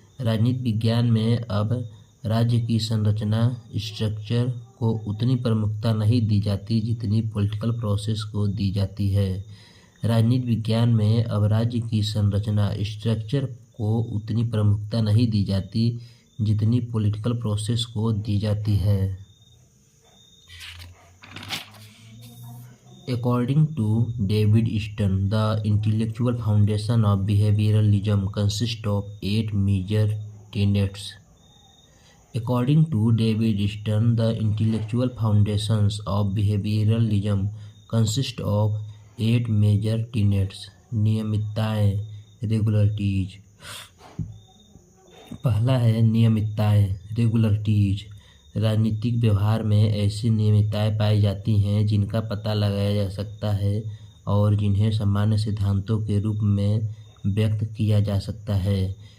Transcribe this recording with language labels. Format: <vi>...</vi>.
<hi>राजनीति विज्ञान में अब राज्य की संरचना, स्ट्रक्चर को उतनी प्रमुखता नहीं दी जाती जितनी पॉलिटिकल प्रोसेस को दी जाती है। राजनीति विज्ञान में अब राज्य की संरचना, स्ट्रक्चर को उतनी प्रमुखता नहीं दी जाती जितनी पॉलिटिकल प्रोसेस को दी जाती है।</hi> <en>According to David Easton, the intellectual foundation of behavioralism consists of 8 major tenets. According to David Easton, the intellectual foundations of behavioralism consist of 8 major tenets.</en> <hi>नियमितताएं, regularities. पहला है नियमितताएं, रेगुलरिटीज। राजनीतिक व्यवहार में ऐसी नियमितताएं पाई जाती हैं जिनका पता लगाया जा सकता है और जिन्हें सामान्य सिद्धांतों के रूप में व्यक्त किया जा सकता है।</hi>